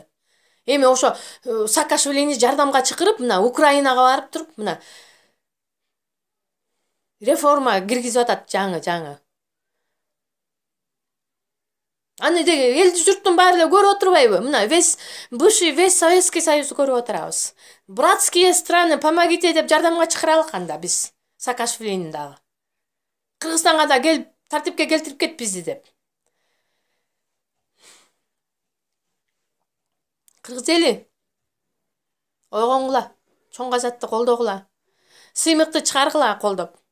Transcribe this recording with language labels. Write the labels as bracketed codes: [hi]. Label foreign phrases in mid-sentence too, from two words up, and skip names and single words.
[ky] Эми ошо Саакашвилини жардамга чакырып, мына Украинага барып туруп, мына реформа киргизип атат жаңы. Аны деги эл журттун баары эле көрүп отурбайбы? Мына [ru] весь Советский Союз [ky] көрүп отурабыз. [ru] Братские страны, помогите [ky] деп жардамга чакыралык анда биз Саакашвилини дагы. Кыргызстанга да келип тартипке келтирип кет бизди деп. Кыргыз эли ойгоңула, чоң газетти колдогула, сыймыкты чыгаргыла колдоп.